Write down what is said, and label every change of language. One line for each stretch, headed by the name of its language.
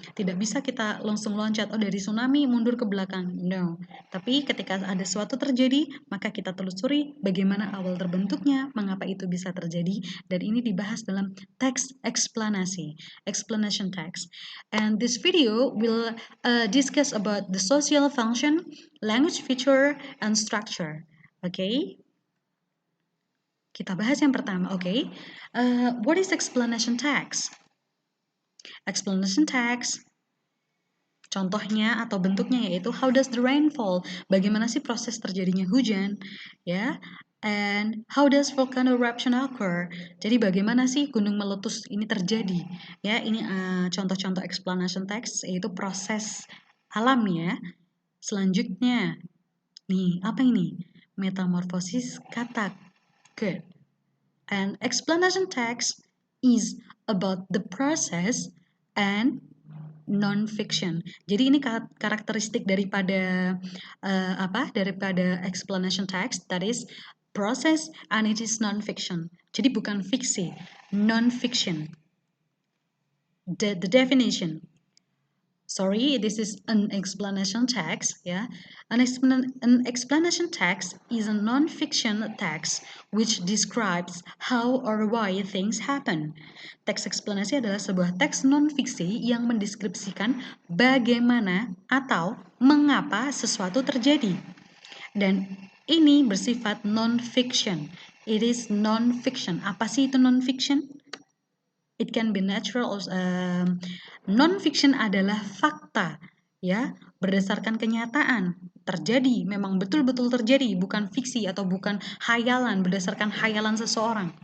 Indonesian: Tidak bisa kita langsung loncat, oh dari tsunami mundur ke belakang. No. Tapi ketika ada sesuatu terjadi, maka kita telusuri bagaimana awal terbentuknya, mengapa itu bisa terjadi, dan ini dibahas dalam teks eksplanasi, explanation text.
English: And this video will discuss about the social function, language feature, and structure. Okay?
Indonesian: Kita bahas yang pertama, okay?
English: What is explanation text? Explanation text,
Indonesian: contohnya atau bentuknya yaitu
English: how does the rain fall?
Indonesian: Bagaimana sih proses terjadinya hujan?
English: Ya, and how does volcano eruption occur?
Indonesian: Jadi bagaimana sih gunung meletus ini terjadi? Ya, ini contoh-contoh explanation text yaitu proses alam ya. Selanjutnya, nih apa ini? Metamorfosis kata. Good.
English: And explanation text is about the process and non-fiction.
Indonesian: Jadi ini karakteristik daripada daripada explanation text,
English: that is process and it is non-fiction.
Indonesian: Jadi bukan fiksi, non-fiction.
English: The definition. Sorry, this is an explanation text. Yeah, an explanation text is a non-fiction text which describes how or why things happen.
Indonesian: Teks eksplanasi adalah sebuah teks non-fiksi yang mendeskripsikan bagaimana atau mengapa sesuatu terjadi. Dan ini bersifat non-fiction.
English: It is non-fiction.
Indonesian: Apa sih itu non-fiction?
English: It can be natural or
Indonesian: non-fiction adalah fakta ya, berdasarkan kenyataan terjadi, memang betul-betul terjadi, bukan fiksi atau bukan hayalan berdasarkan hayalan seseorang.